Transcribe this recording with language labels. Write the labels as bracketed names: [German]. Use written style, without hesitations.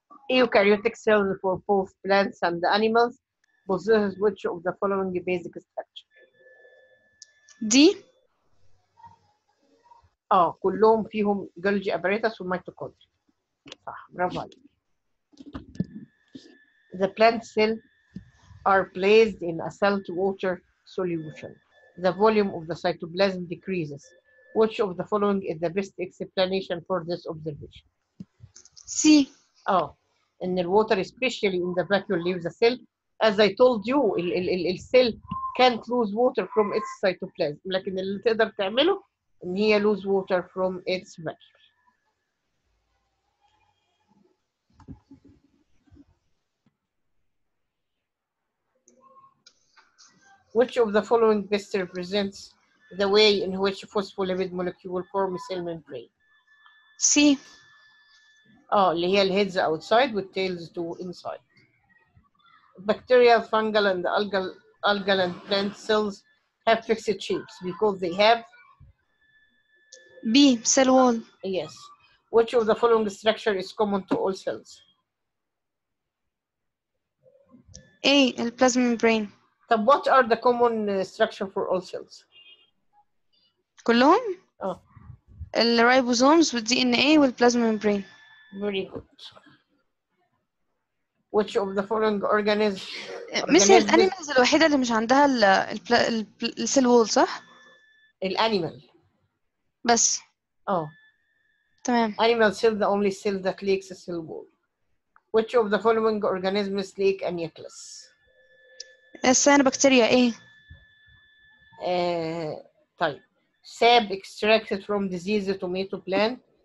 [English] Eukaryotic cells for both plants and animals possess which of the following basic structure? D. [Arabic] كلهم فيهم Golgi apparatus وميتوكوندريا. صح برافو عليك. [English] The plant cells are placed in a salt water solution. The volume of the cytoplasm decreases. Which of the following is the best explanation for this observation? C. in the water, especially in the vacuole, leaves the cell. As I told you, الcell can't lose water from its cytoplasm. [Arabic] لكن اللي تقدر تعمله إن هي [English] lose water from its vacuole. Which of the following best represents the way in which phospholipid molecule form cell membrane? C. [Arabic] اللي هي الهيدز [English] outside [Arabic] والtails [English] to inside. Bacterial, fungal, and algal and plant cells have fixed shapes because they have B. Cell wall. Yes. Which of the following structure is common to all cells? A. [Arabic] البلازما membrane. [English] طب what are the common structure for all cells? [Arabic] كلهم؟ اه الرايبوزومز والDNA والبلازما membrane. [English] Very good. Which of the following organisms? [Arabic] مثل الانيمالز الوحيدة اللي مش عندها السيل وول صح؟ الانيمال بس. اه تمام. [English] Animal cell the only cell that lacks a cell wall. which of the following organisms lake a nucleus؟ [Arabic] السيانوبكتيريا ايه؟ [English] طيب sap extracted from diseased tomato plant.